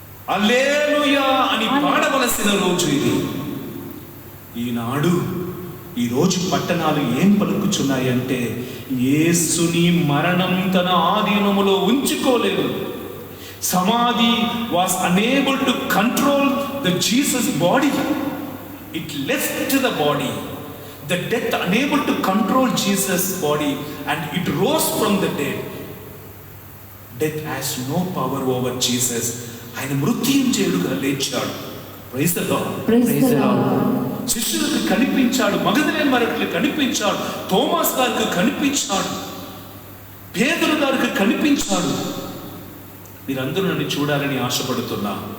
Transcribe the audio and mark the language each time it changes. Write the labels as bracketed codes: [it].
[te] హల్లెలూయా అని పాడవలసిన రోజు ఇది. ఈనాడు ఈ రోజు పట్టణాలు ఏం పలుకుచున్నాయంటే, యేసుని మరణం తన ఆధీనములో ఉంచుకోలేదు. [en] సమాధి was unable to control the Jesus body. It left the body. The death unable to control Jesus' body and it rose from the dead. Death has no power over Jesus. [te] ఆయన మృత్యుంజయుడుగా లేచాడు. [en] Praise the lord. Praise the lord. [te] శిష్యులకు కనిపించాడు, మగదలేని మరొకరికి కనిపించాడు, తోమాస్ గారికి కనిపించాడు, పేతురు గారికి కనిపించాడు. మీరందరూ నన్ను చూడాలని ఆశపడుతున్నా.